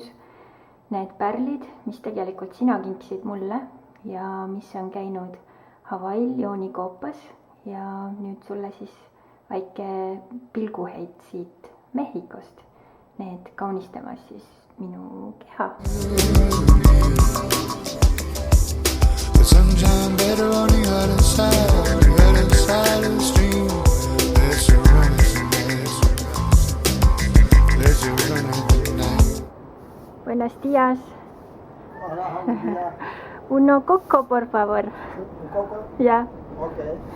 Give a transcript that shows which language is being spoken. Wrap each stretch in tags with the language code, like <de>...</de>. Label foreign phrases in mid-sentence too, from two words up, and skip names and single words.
<et>Need pärlid, mis tegelikult sina kinkisid mulle ja mis on käinud Hawaii'l joonikoopas. Ja nüüd sulle siis väike pilguheit siit Mehhikost. Need kaunistamas siis minu keha.</et> <en>The sunshine better on the other side of the stream. Let's run it tonight.</en> <es>Buenos días. Uno coco, por favor. Coco? Ya. Okay.</es>